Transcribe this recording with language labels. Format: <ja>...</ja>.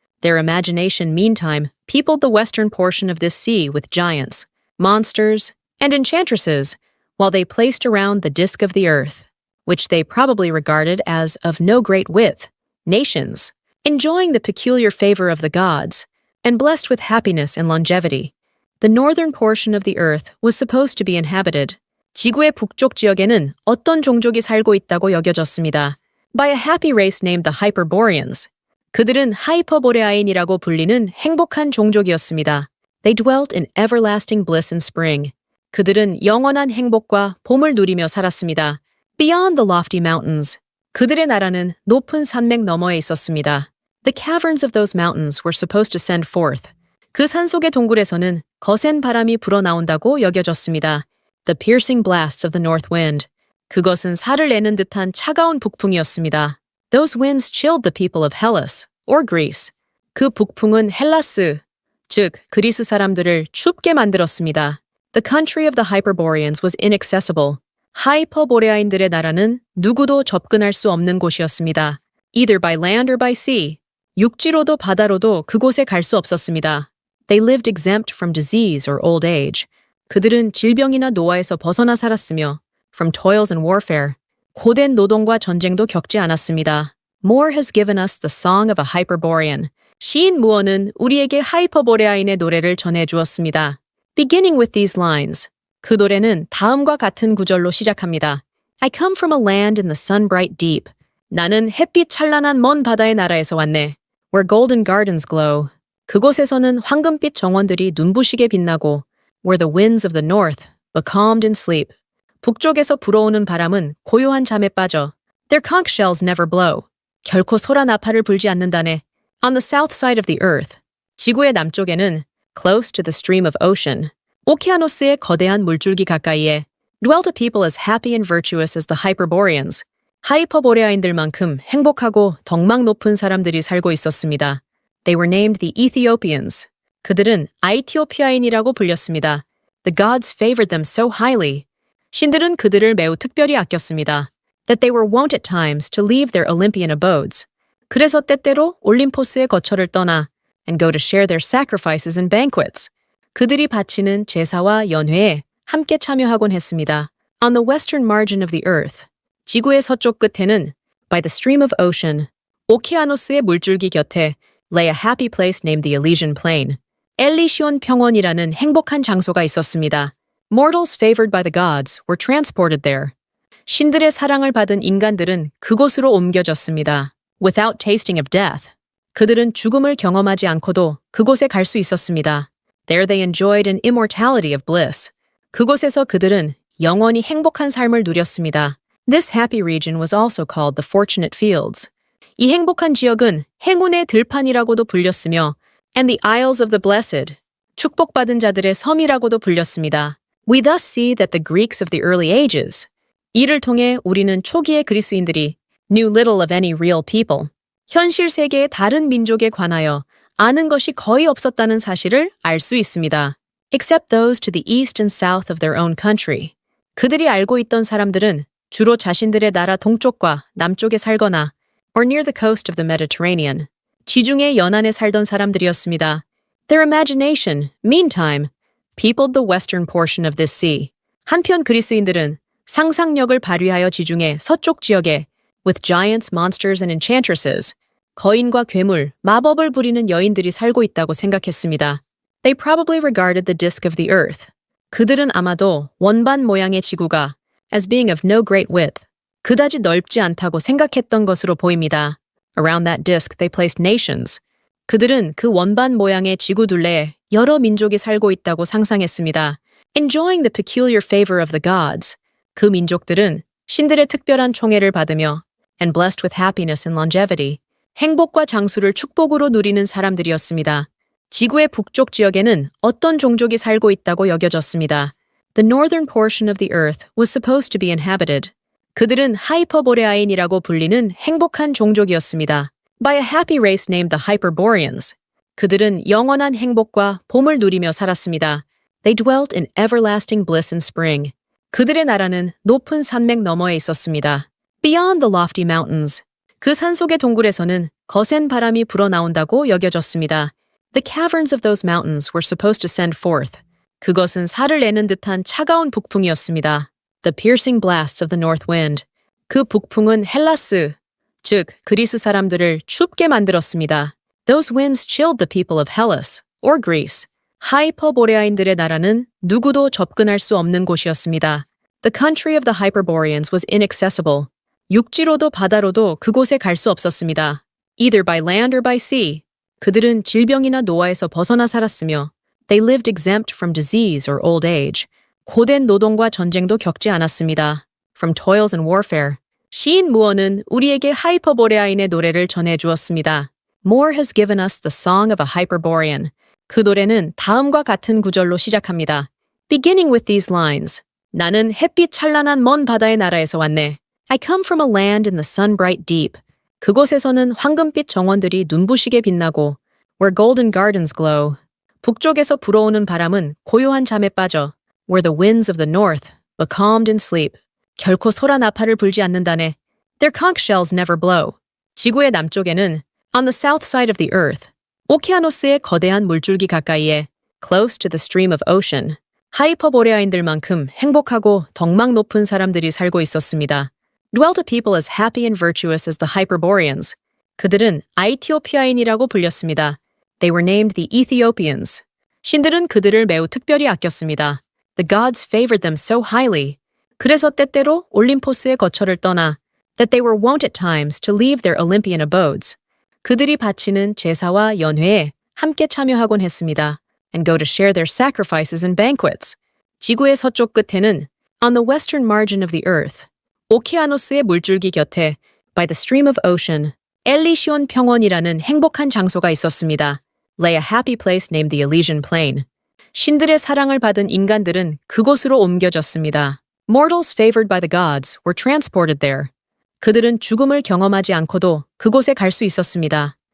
<en>Their imagination, meantime, peopled the western portion of this sea with giants, monsters, and enchantresses, while they placed around the disk of the earth, which they probably regarded as of no great width, nations, enjoying the peculiar favor of the gods, and blessed with happiness and longevity. The northern portion of the earth was supposed to be inhabited.</en> <ko>지구의 북쪽 지역에는 어떤 종족이 살고 있다고 여겨졌습니다.</ko> <en>By a happy race named the Hyperboreans.</en> <ko>그들은 하이퍼보레아인이라고 불리는 행복한 종족이었습니다.</ko> <en>They dwelt in everlasting bliss in spring.</en> <ko>그들은 영원한 행복과 봄을 누리며 살았습니다.</ko> <en>Beyond the lofty mountains.</en> <ko>그들의 나라는 높은 산맥 너머에 있었습니다.</ko> <en>The caverns of those mountains were supposed to send forth.</en> <ko>그 산속의 동굴에서는 거센 바람이 불어나온다고 여겨졌습니다.</ko> <en>The piercing blasts of the north wind.</en> <ko>그것은 살을 내는 듯한 차가운 북풍이었습니다.</ko> <en>Those winds chilled the people of Hellas, or Greece.</en> <ko>그 북풍은 헬라스, 즉 그리스 사람들을 춥게 만들었습니다.</ko> <en>The country of the Hyperboreans was inaccessible.</en> <ko>하이퍼보레아인들의 나라는 누구도 접근할 수 없는 곳이었습니다.</ko> <en>Either by land or by sea.</en> <ko>육지로도 바다로도 그곳에 갈 수 없었습니다.</ko> <en>They lived exempt from disease or old age.</en> <ko>그들은 질병이나 노화에서 벗어나 살았으며</ko> <en>from toils and warfare.</en> <ko>고된 노동과 전쟁도 겪지 않았습니다.</ko> <en>Moore has given us the song of a Hyperborean.</en> <ko>시인 무어는 우리에게 하이퍼보레아인의 노래를 전해주었습니다.</ko> <en>Beginning with these lines.</en> <ko>그 노래는 다음과 같은 구절로 시작합니다.</ko> <en>I come from a land in the sun-bright deep.</en> <ko>나는 햇빛 찬란한 먼 바다의 나라에서 왔네.</ko> <en>Where golden gardens glow.</en> <ko>그곳에서는 황금빛 정원들이 눈부시게 빛나고</ko> <en>Where the winds of the north, becalmed in sleep.</en> <ko>북쪽에서 불어오는 바람은 고요한 잠에 빠져.</ko> <en>Their conch shells never blow.</en> <ko>결코 소라 나팔을 불지 않는다네.</ko> <en>On the south side of the earth.</en> <ko>지구의 남쪽에는</ko> <en>close to the stream of ocean.</en> <ko>오케아노스의 거대한 물줄기 가까이에</ko> <en>dwelt a people as happy and virtuous as the Hyperboreans.</en> <ko>하이퍼보레아인들만큼 행복하고 덕망 높은 사람들이 살고 있었습니다.</ko> <en>They were named the Ethiopians.</en> <ko>그들은 아이티오피아인이라고 불렸습니다.</ko> <en>The gods favored them so highly.</en> <ko>신들은 그들을 매우 특별히 아꼈습니다.</ko> <en>That they were wont at times to leave their Olympian abodes.</en> <ko>그래서 때때로 올림포스의 거처를 떠나</ko> <en>and go to share their sacrifices and banquets.</en> <ko>그들이 바치는 제사와 연회에 함께 참여하곤 했습니다.</ko> <en>On the western margin of the earth. 지구의 서쪽 끝에는 by the stream of ocean.</en> <ko>오케아노스의 물줄기 곁에</ko> <en>lay a happy place named the Elysian Plain.</en> <ko>엘리시온 평원이라는 행복한 장소가 있었습니다.</ko> <en>Mortals favored by the gods were transported there.</en> <ko>신들의 사랑을 받은 인간들은 그곳으로 옮겨졌습니다.</ko> <en>Without tasting of death.</en> <ko>그들은 죽음을 경험하지 않고도 그곳에 갈 수 있었습니다.</ko> <en>There they enjoyed an immortality of bliss.</en> <ko>그곳에서 그들은 영원히 행복한 삶을 누렸습니다.</ko> <en>This happy region was also called the Fortunate Fields.</en> <ko>이 행복한 지역은 행운의 들판이라고도 불렸으며</ko> <en>and the Isles of the Blessed,</en> <ko>축복받은 자들의 섬이라고도 불렸습니다.</ko> <en>We thus see that the Greeks of the early ages,</en> <ko>이를 통해 우리는 초기의 그리스인들이</ko> <en>knew little of any real people,</en> <ko>현실 세계의 다른 민족에 관하여 아는 것이 거의 없었다는 사실을 알 수 있습니다.</ko> <en>Except those to the east and south of their own country.</en> <ko>그들이 알고 있던 사람들은 주로 자신들의 나라 동쪽과 남쪽에 살거나</ko> <en>or near the coast of the Mediterranean,</en> <ko>지중해 연안에 살던 사람들이었습니다.</ko> <en>Their imagination, meantime, peopled the western portion of this sea.</en> <ko>한편 그리스인들은 상상력을 발휘하여 지중해 서쪽 지역에</ko> <en>with giants, monsters, and enchantresses,</en> <ko>거인과 괴물, 마법을 부리는 여인들이 살고 있다고 생각했습니다.</ko> <en>They probably regarded the disk of the earth.</en> <ko>그들은 아마도 원반 모양의 지구가</ko> <en>as being of no great width,</en> <ko>그다지 넓지 않다고 생각했던 것으로 보입니다.</ko> <en>Around that disk they placed nations.</en> <ko>그들은 그 원반 모양의 지구 둘레에 여러 민족이 살고 있다고 상상했습니다.</ko> <en>Enjoying the peculiar favor of the gods.</en> <ko>그 민족들은 신들의 특별한 총애를 받으며</ko> <en>and blessed with happiness and longevity.</en> <ko>행복과 장수를 축복으로 누리는 사람들이었습니다. 지구의 북쪽 지역에는 어떤 종족이 살고 있다고 여겨졌습니다.</ko> <en>The northern portion of the earth was supposed to be inhabited.</en> <ko>그들은 하이퍼보레아인이라고 불리는 행복한 종족이었습니다.</ko> <en>By a happy race named the Hyperboreans.</en> <ko>그들은 영원한 행복과 봄을 누리며 살았습니다.</ko> <en>They dwelt in everlasting bliss and spring.</en> <ko>그들의 나라는 높은 산맥 너머에 있었습니다.</ko> <en>Beyond the lofty mountains.</en> <ko>그 산속의 동굴에서는 거센 바람이 불어나온다고 여겨졌습니다.</ko> <en>The caverns of those mountains were supposed to send forth.</en> <ko>그것은 살을 내는 듯한 차가운 북풍이었습니다.</ko> <en>The piercing blasts of the north wind.</en> <ko>그 북풍은 헬라스, 즉 그리스 사람들을 춥게 만들었습니다.</ko> <en>Those winds chilled the people of Hellas, or Greece.</en> <ko>하이퍼보레아인들의 나라는 누구도 접근할 수 없는 곳이었습니다.</ko> <en>The country of the Hyperboreans was inaccessible.</en> <ko>육지로도 바다로도 그곳에 갈 수 없었습니다.</ko> <en>Either by land or by sea.</en> <ko>그들은 질병이나 노화에서 벗어나 살았으며</ko> <en>They lived exempt from disease or old age.</en> <ko>고된 노동과 전쟁도 겪지 않았습니다.</ko> <en>From toils and warfare.</en> <ko>시인 무어는 우리에게 하이퍼보레아인의 노래를 전해주었습니다.</ko> <en>Moore has given us the song of a Hyperborean.</en> <ko>그 노래는 다음과 같은 구절로 시작합니다.</ko> <en>Beginning with these lines.</en> <ko>나는 햇빛 찬란한 먼 바다의 나라에서 왔네.</ko> <en>I come from a land in the sun-bright deep.</en> <ko>그곳에서는 황금빛 정원들이 눈부시게 빛나고</ko> <en>where golden gardens glow.</en> <ko>북쪽에서 불어오는 바람은 고요한 잠에 빠져</ko> <en>where the winds of the north, becalmed in sleep.</en> <ko>결코 소라 나팔을 불지 않는다네.</ko> <en>Their conch shells never blow.</en> <ko>지구의 남쪽에는</ko> <en>on the south side of the earth,</en> <ko>오키아노스의 거대한 물줄기 가까이에</ko> <en>close to the stream of ocean,</en> <ko>하이퍼보레아인들만큼 행복하고 덕망 높은 사람들이 살고 있었습니다.</ko> <en>Dwelt a people as happy and virtuous as the Hyperboreans.</en> <ko>그들은 아이티오피아인이라고 불렸습니다.</ko> <en>They were named the Ethiopians.</en> <ko>신들은 그들을 매우 특별히 아꼈습니다.</ko> <en>The gods favored them so highly.</en> <ko>그래서 때때로 올림포스의 거처를 떠나</ko> <en>that they were wont at times to leave their Olympian abodes.</en> <ko>그들이 바치는 제사와 연회에 함께 참여하곤 했습니다.</ko> <en>And go to share their sacrifices and banquets.</en> <ko>지구의 서쪽 끝에는</ko> <en>on the western margin of the earth,</en> <ko>오키아노스의 물줄기 곁에</ko> <en>by the stream of ocean,</en> <ko>엘리시온 평원이라는 행복한 장소가 있었습니다.</ko> <en>Lay a happy place named the Elysian Plain.</en> <ko>신들의 사랑을 받은 인간들은 그곳으로 옮겨졌습니다.</ko> <en>Mortals favored by the gods were transported there.</en> <ko>그들은 죽음을 경험하지 않고도 그곳에 갈 수 있었습니다.</ko>